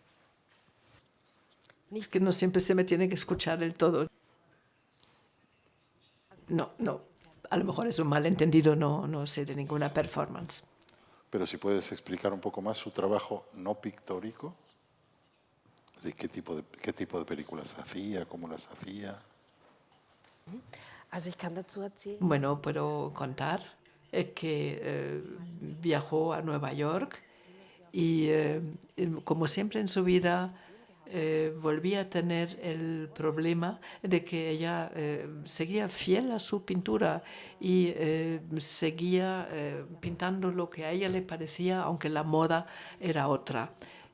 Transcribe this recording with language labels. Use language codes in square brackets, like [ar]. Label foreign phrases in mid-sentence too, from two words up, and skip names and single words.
[es] Es que no siempre se me tiene que escuchar del todo. No. A lo mejor es un malentendido, no sé de ninguna performance. Pero si puedes explicar un poco más su trabajo no pictórico, de qué tipo de películas hacía, cómo las hacía. [de] Also ich kann dazu erzählen. [es] Bueno, puedo contar que viajó a Nueva York y como siempre en su vida volvía a tener el problema de que ella seguía fiel a su pintura y seguía pintando lo que a ella le parecía, aunque la moda era otra.